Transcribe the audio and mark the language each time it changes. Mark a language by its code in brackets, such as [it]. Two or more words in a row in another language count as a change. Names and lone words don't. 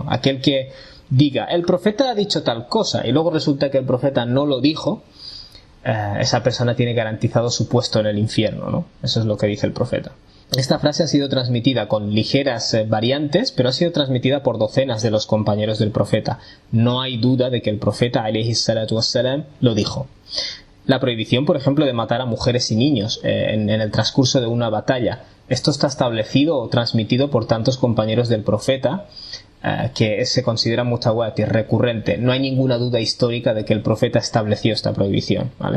[es] Aquel que diga, el profeta ha dicho tal cosa, y luego resulta que el profeta no lo dijo, esa persona tiene garantizado su puesto en el infierno, ¿no? Eso es lo que dice el profeta. Esta frase ha sido transmitida con ligeras variantes, pero ha sido transmitida por docenas de los compañeros del profeta. No hay duda de que el profeta, [ar] عليه الصلاة والسلام, [es] lo dijo. La prohibición, por ejemplo, de matar a mujeres y niños en el transcurso de una batalla. Esto está establecido o transmitido por tantos compañeros del profeta que se considera mutawatir, recurrente. No hay ninguna duda histórica de que el profeta estableció esta prohibición, ¿vale?